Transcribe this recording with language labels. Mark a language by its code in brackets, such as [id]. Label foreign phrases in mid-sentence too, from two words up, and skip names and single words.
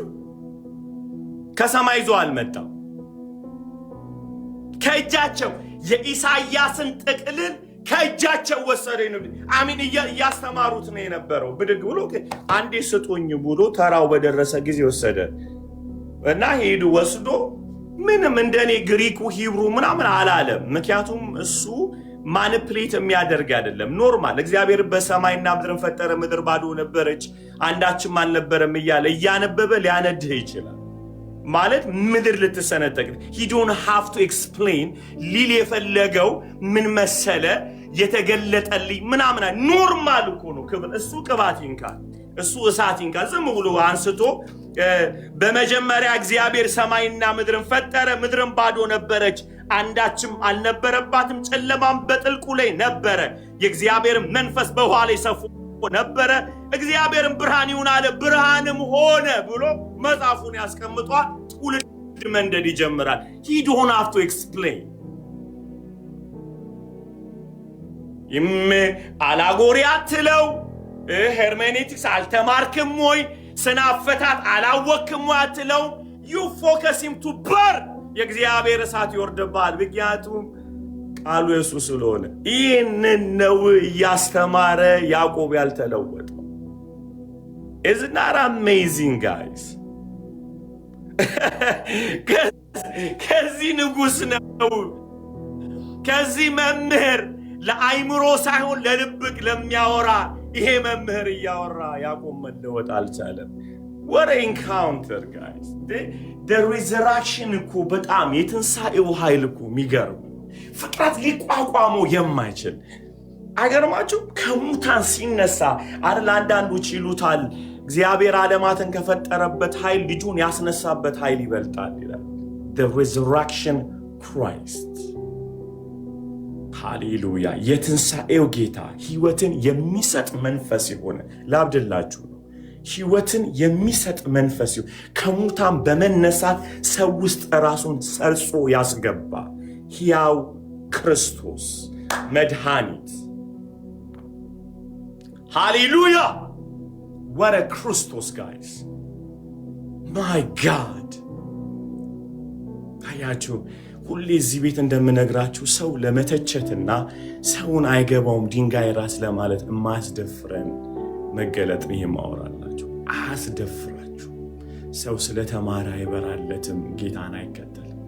[am] ከሰማይ ይዞ አልመጣም። ከእጃቸው የኢሳይያስን ጥቅልል ከእጃቸው ወሰደ ነው። አሚን። እያስተማሩት ነው የነበረው። ብድግ ብሎ አንዴ ስጡኝ ብሎ ተራው በደረሰ ጊዜ ወሰደ እና ሄዱ ወስዶ ምንም እንደኔ ግሪኩ ሂብሩ ምናምን አላለም። ምክንያቱም እሱ ማኒፕሌት የሚያደርግ አይደለም። ኖርማል እግዚአብሔር በሰማይና ምድርን ፈጠረ፣ ምድር ባዶ ነበረች፣ አንዳችም አልነበረም እያለ እያነበበ ሊያነድህ ይችላል። ማለት ምድር ልትሰነጠቅ [en] he don't have to explain [am] ሊል የፈለገው ምን መሰለ የተገለጠልኝ ምናምን ኖርማል እኮ ነው። እሱ ቅባት ይንካል፣ እሱ እሳት ይንካል። ዝም ብሎ አንስቶ በመጀመሪያ እግዚአብሔር ሰማይና ምድርን ፈጠረ፣ ምድርን ባዶ ነበረች፣ አንዳችም አልነበረባትም፣ ጨለማም በጥልቁ ላይ ነበረ፣ የእግዚአብሔር መንፈስ በውኃ ላይ ሰፎ ነበረ፣ እግዚአብሔርም ብርሃን ይሁን አለ፣ ብርሃንም ሆነ ብሎ መጽሐፉን ያስቀምጧል። ትውልድ መንደድ ይጀምራል። [en] he don't have to explain። [am] አላጎሪ አትለው፣ ሄርሜኔቲክስ አልተማርክም ወይ፣ ስነ አፈታት አላወቅም ወይ አትለው። [en] you focus him to burn። [am] የእግዚአብሔር እሳት ይወርድብሃል። ምክንያቱም ቃሉ የሱ ስለሆነ። ይህንን ነው እያስተማረ ያዕቆብ ያልተለወጠው። [en] Isn't that amazing guys? [am] ከዚህ ንጉሥ ነው፣ ከዚህ መምህር ለአይምሮ ሳይሆን ለልብቅ ለሚያወራ ይሄ መምህር እያወራ ያዕቆብ መለወጥ አልቻለም። [en] What an encounter guys! The resurrection [am] እኮ በጣም የትንሣኤው ኃይል እኮ የሚገርም ፍጥረት ሊቋቋመው የማይችል አይገርማችሁ? ከሙታን ሲነሳ አይደል? አንዳንዶች ይሉታል እግዚአብሔር ዓለማትን ከፈጠረበት ኃይል ልጁን ያስነሳበት ኃይል ይበልጣል ይላል። [en] The resurrection Christ። [am] ሃሌሉያ! የትንሣኤው ጌታ ሕይወትን የሚሰጥ መንፈስ የሆነ ላብድላችሁ ነው። ሕይወትን የሚሰጥ መንፈስ ይሁን ከሙታን በመነሳት ሰው ውስጥ ራሱን ሰርጾ ያስገባ ሕያው ክርስቶስ መድኃኒት። ሃሌሉያ! [en] what a ክርስቶስ guys! my God! [am] ታያችሁ፣ ሁሌ እዚህ ቤት እንደምነግራችሁ ሰው ለመተቸትና ሰውን አይገባውም ድንጋይ ራስ ለማለት የማያስደፍረን መገለጥ ነው የማወራላችሁ። አያስደፍራችሁ። ሰው ስለተማረ አይበራለትም፣ ጌታን አይከተልም።